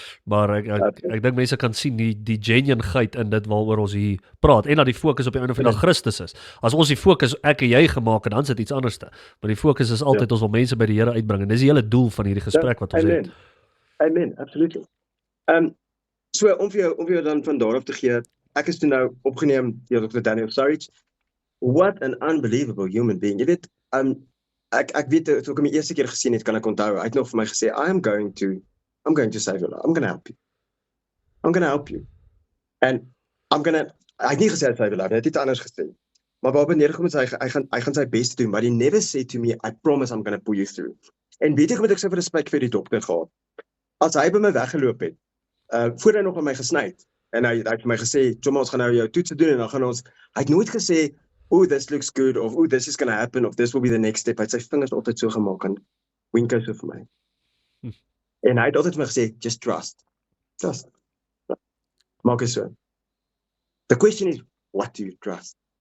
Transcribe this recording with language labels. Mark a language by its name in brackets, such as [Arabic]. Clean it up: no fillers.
[Afrikaans] Maar ek dink mense kan sien die genuinheid in dit waaroor ons hier praat en dat die fokus op die einde van die dag Christus is. As ons die fokus ek en jy gemaak en dan sit iets anderste. Maar die fokus is altyd ons wil mense by die Here uitbring en dis die hele doel van hierdie gesprek wat ons het. Amen, absolutely. So om vir jou dan van daar af te gee, ek is toe nou opgeneem deur Dr. Daniel Surridge. [English] What an unbelievable human being. [Afrikaans] Jy weet, ek weet toe ek hom die eerste keer gesien het, kan ek onthou. Hy het nog vir my gesê, [English] I'm going to save your life. I'm going to help you. I'm going to help you. [Afrikaans] And hy het nie gesê [English] save your life, [Afrikaans] hy het iets anders gesê. Maar waarop neergekom is, hy gaan sy bes doen, [English] but he never said to me, I promise I'm going to pull you through. [Afrikaans] En weet jy wat ek so vir respek vir die dokter gehad? As hy by my weggeloop het, voor hy nog aan my gesny het, en hy het vir my gesê, Joma, ons gaan nou jou toetse doen, en dan gaan ons, hy het nooit gesê, [English] oh, this looks good, [Afrikaans] of [English] oh, this is going to happen, [Afrikaans] of [English] this will be the next step. [Afrikaans] Hy het sy vingers altyd so gemaak, en wink so vir my. En hy het altyd vir my gesê, [English] just trust. [Afrikaans] Maak is so. [English] The question is, what do you trust?